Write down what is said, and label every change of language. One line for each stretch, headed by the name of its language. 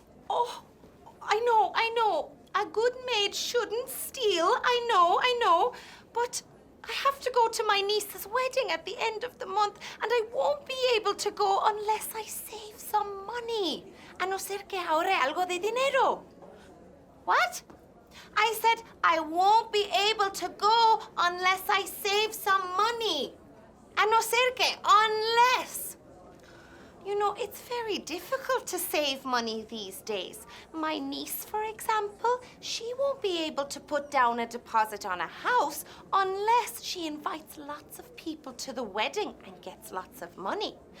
English: Oh, I know. A good maid shouldn't steal. I know. But I have to go to my niece's wedding at the end of the month, and I won't be able to go unless I save some money.
Spanish: A no ser que ahorre algo de dinero.
English: What? I said I won't be able to go unless I save some money.
Spanish: A no ser que,
English: unless. You know, it's very difficult to save money these days. My niece, for example, she won't be able to put down a deposit on a house unless she invites lots of people to the wedding and gets lots of money.